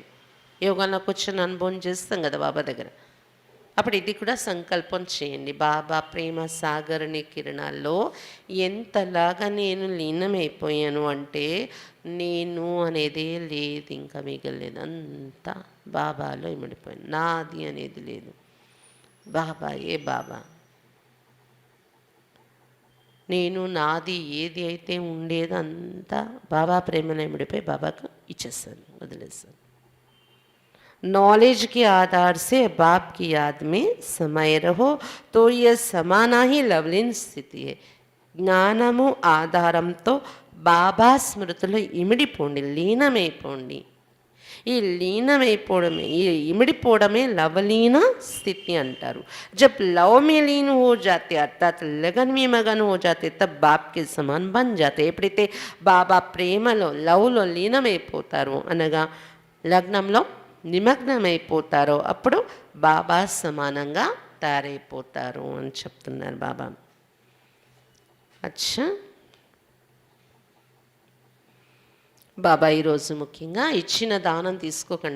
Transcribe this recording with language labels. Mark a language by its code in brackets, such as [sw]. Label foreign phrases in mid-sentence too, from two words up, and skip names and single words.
[te] యోగాలో కూర్చొని అనుభవం చేస్తాం కదా బాబా దగ్గర. అప్పుడు ఇది కూడా సంకల్పం చేయండి, బాబా ప్రేమ సాగరణి కిరణాల్లో ఎంతలాగా నేను లీనమైపోయాను అంటే నేను అనేదే లేదు, ఇంకా మిగలేదు, అంతా బాబాలో ఇమిడిపోయాను. నాది అనేది లేదు, బాబాయే బాబా. నేను నాది ఏది అయితే ఉండేదో అంతా బాబా ప్రేమలో ఇమిడిపోయి బాబాకు ఇచ్చేస్తాను, వదిలేస్తాను. [hi] नॉलेज के आधार से बाप की याद में समय रहो तो यह समाना ही लवलीन स्थिति है. [te] జ్ఞానము ఆధారంతో బాబా స్మృతిలో ఇమిడిపోండి, లీనమైపోండి. ఈ లీనమైపోవడమే, ఈ ఇమిడిపోవడమే లవలీన స్థితి అంటారు. [hi] जब लव में लीन हो जाते अर्थात लगन में मगन हो जाते तब बाप के समान बन जाते. [te] ఎప్పుడైతే బాబా ప్రేమలో లవ్లో లీనమైపోతారో అనగా లగ్నంలో నిమగ్నమైపోతారో అప్పుడు బాబా సమానంగా తయారైపోతారు అని చెప్తున్నారు బాబా. అచ్చా, బాబా ఈరోజు ముఖ్యంగా ఇచ్చిన దానం తీసుకోకండి.